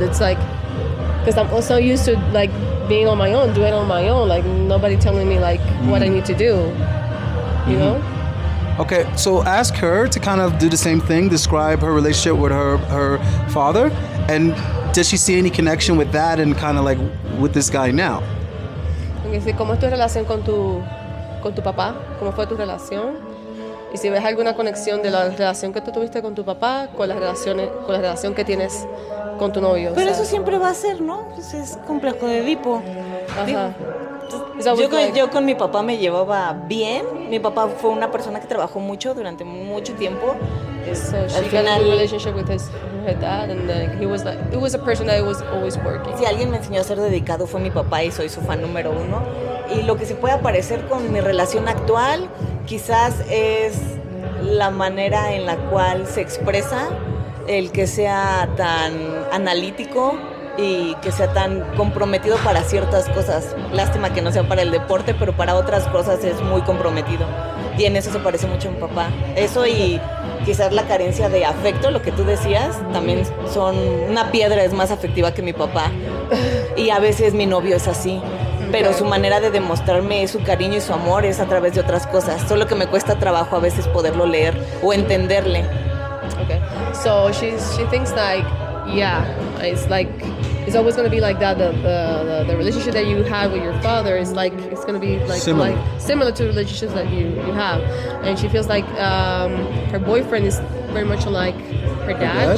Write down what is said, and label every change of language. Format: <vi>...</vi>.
<en>It's like, because I'm also used to, like, being on my own, doing it on my own, like, nobody telling me, like, what I need to do, you know? Okay, so ask her to kind of do the same thing, describe her relationship with her father, and does she see any connection with that and kind of like with this guy now?</en> <es>Okay, sí, ¿cómo es tu relación con tu papá? ¿Cómo fue tu relación? Y si ves alguna conexión de la relación que tú tuviste con tu papá con la relación que tienes con tu novio. Pero o sea. eso siempre va a ser, ¿no? Pues es complejo de Edipo. Ajá. Yo con mi papá me llevaba bien. Mi papá fue una persona que trabajó mucho durante mucho tiempo.</es> <en>So she</en> <es>Al</es> <en>got</en> <es>final,</es> <en>a good relationship with her dad, and he was like, it was a person that was always working.</en> <es>si alguien me enseñó a ser dedicado fue mi papá y soy su fan número 1. Y lo que se puede parecer con mi relación actual quizás es la manera en la cual se expresa, el que sea tan analítico y que sea tan comprometido para ciertas cosas. Lástima que no sea para el deporte, pero para otras cosas es muy comprometido. Y en eso se parece mucho a mi papá. Eso y quizás la carencia de afecto, lo que tú decías, también son... Una piedra es más afectiva que mi papá. Y a veces mi novio es así. Pero su manera de demostrarme su cariño y su amor es a través de otras cosas. Solo que me cuesta trabajo a veces poderlo leer o entenderle.</es> <en>Okay, so she thinks like, yeah, it's always gonna be like that. The relationship that you had with your father is like, it's gonna be like similar to the relationships that you have, and she feels like her boyfriend is very much like her dad.</en>